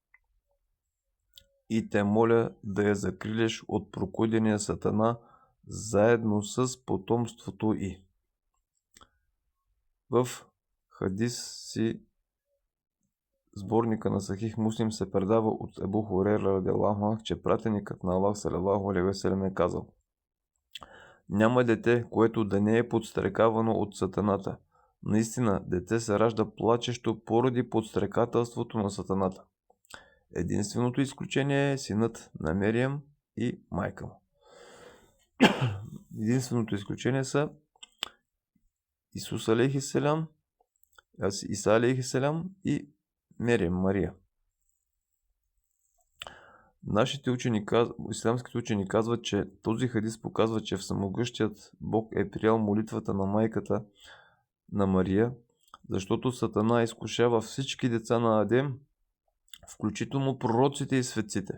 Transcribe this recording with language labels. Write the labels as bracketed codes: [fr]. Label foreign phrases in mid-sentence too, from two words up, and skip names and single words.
[bg] И те моля да я закрилеш от прокудения сатана, заедно с потомството й. В хадис си сборника на Сахих Муслим се предава от Ебу Хурейра [ar] رضي الله عنه, [bg] че пратеникът на Аллах [ar] صلى الله عليه وسلم [bg] е казал: няма дете, което да не е подстрекавано от сатаната. Наистина, дете се ражда плачещо поради подстрекателството на сатаната. Единственото изключение е синът на Мериям и майка му. Единственото изключение са Исус [ar] عليه السلام, [bg] Иса [ar] عليه السلام [bg] и Мериям, Мария. Нашите учени, ислямските учени казват, че този хадис показва, че всемогъщият Бог е приел молитвата на майката на Мария, защото сатана изкушава всички деца на Адем, включително пророците и светците.